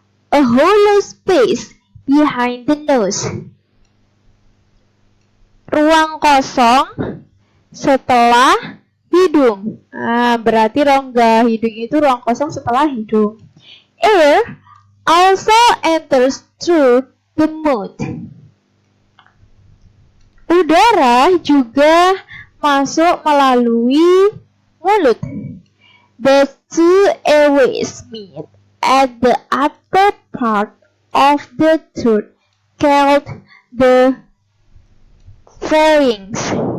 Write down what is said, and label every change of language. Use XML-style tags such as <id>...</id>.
<en>A hollow space behind the nose.</en> <id>Ruang kosong setelah hidung. Berarti rongga hidung itu ruang kosong setelah hidung.</id> <en>Air also enters through the mouth.</en> <id>Udara juga masuk melalui mulut.</id> <en>The two airways meet at the upper part of the throat, called the pharynx.</en>